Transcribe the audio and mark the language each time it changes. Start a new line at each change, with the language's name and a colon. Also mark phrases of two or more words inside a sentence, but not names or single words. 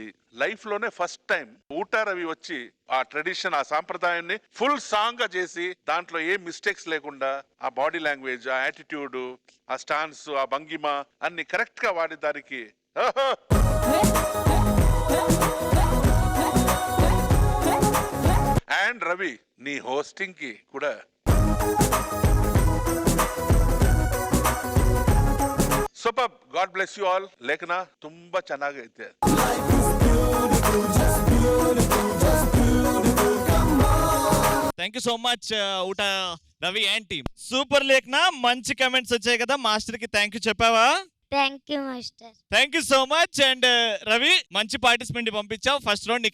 Telugu: లైఫ్ లోనే
English: first time
Telugu: ఊటా రవి వచ్చి ఆ ట్రెడిషన్, ఆ సాంప్రదాయాన్ని
English: full song
Telugu: గా చేసి దాంట్లో ఏ మిస్టేక్స్ లేకుండా ఆ
English: body language,
Telugu: ఆ యాటిట్యూడ్, ఆ స్టాన్స్, ఆ భంగిమ అన్ని కరెక్ట్ గా వాడి దానికి అండ్ రవి నీ హోస్టింగ్ కి కూడా ಸೂಪರ್.
English: God bless you all.
Kannada: ಲೇಖನ ತುಂಬಾ ಚೆನ್ನಾಗೈತೆ.
English: Thank you so much ఊటా రవి and team. Super లేఖన.
Telugu: మంచి కమెంట్స్ వచ్చాయి కదా, మాస్టర్ కి
English: thank you
Telugu: చెప్పావా?
English: Thank you master. Thank you so much.
Telugu: అండ్ రవి మంచి పార్టిసిపెంట్ పంపించావు
English: first round.